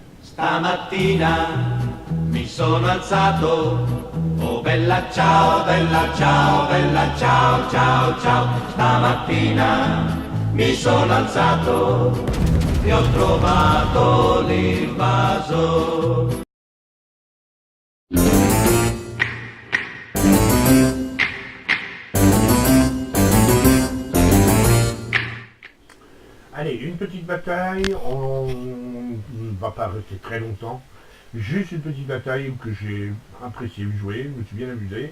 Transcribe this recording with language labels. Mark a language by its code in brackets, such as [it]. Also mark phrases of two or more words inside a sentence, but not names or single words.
[it] Stamattina mi sono alzato, oh bella ciao, bella ciao, bella ciao, ciao, ciao. Stamattina mi sono alzato e ho trovato l'invaso. [fr] Allez, une petite bataille, on ne va pas rester très longtemps. Juste une petite bataille que j'ai apprécié jouer, je me suis bien amusé.